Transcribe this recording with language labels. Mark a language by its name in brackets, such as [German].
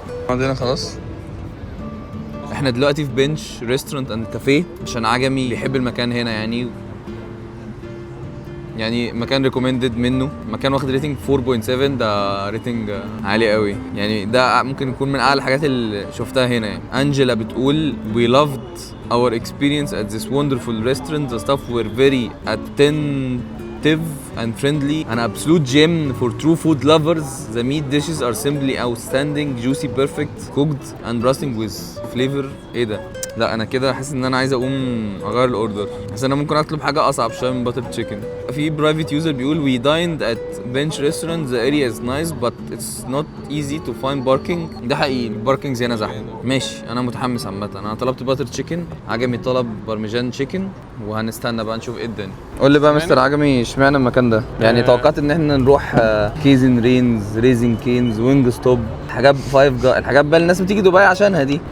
[Arabic] عندنا خلاص. احنا دلوقتي في بنش ريستورانت اند كافيه عشان عجمي اللي يحب المكان هنا يعني مكان ريكومندد منه. مكان واخد ريتنج 4.7 ده ريتنج عالي قوي يعني. ده ممكن يكون من اعلى الحاجات اللي شفتها هنا يعني. انجела بتقول [English] we loved our experience at this wonderful restaurant. The staff were very receptive and friendly an absolute gem for true food lovers. The meat dishes are simply outstanding, juicy, perfect, cooked and bursting with flavor. [Arabic] ايه ده؟ لا انا كده حاسس ان انا عايز اقوم اغير الاوردر. حاسس ان انا ممكن اطلب حاجه اصعب شويه من باتر تشيكن. في برايفت يوزر بيقول [English] we dined at bench restaurant, the area is nice but it's not easy to find parking. [Arabic] ده حقيقي الباركينج هنا زحمه. ماشي انا متحمس عامه. انا طلبت باتر تشيكن، عجمي طلب بارميجان تشيكن، وهنستنى بقى نشوف ايه الدنيا. قول لي بقى مستر عجمي اشمعنى المكان ده؟ يعني توقعت ان احنا نروح كيزن رينز، ريزين كينز، وينج ستوب، حاجات فايف جا، الحاجات بقى الناس بتيجي دبي عشانها دي.